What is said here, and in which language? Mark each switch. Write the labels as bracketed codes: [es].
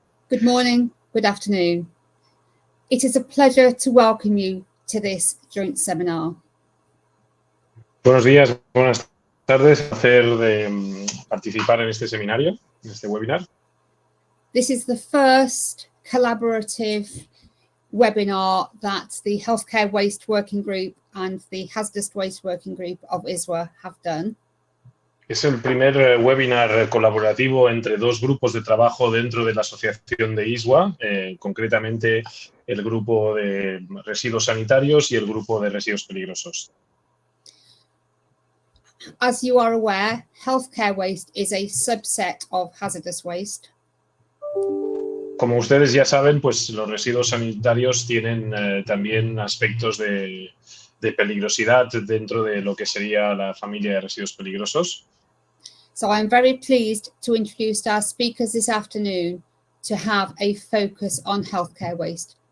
[en] Good morning, good afternoon. It is a pleasure to welcome you to this joint seminar. [es] Buenos días, buenas tardes. Un placer de participar en este seminario, en este webinar. [en] This is the first collaborative webinar that the Healthcare Waste Working Group and the Hazardous Waste Working Group of ISWA have done. [es] Es el primer webinar colaborativo entre dos grupos de trabajo dentro de la asociación de ISWA, concretamente el grupo de residuos sanitarios y el grupo de residuos peligrosos. [en] As you are aware, healthcare waste is a subset of hazardous waste. [es] Como ustedes ya saben, pues los residuos sanitarios tienen también aspectos de peligrosidad dentro de lo que sería la familia de residuos peligrosos. [en] So I'm very pleased to introduce our speakers this afternoon to have a focus on healthcare waste.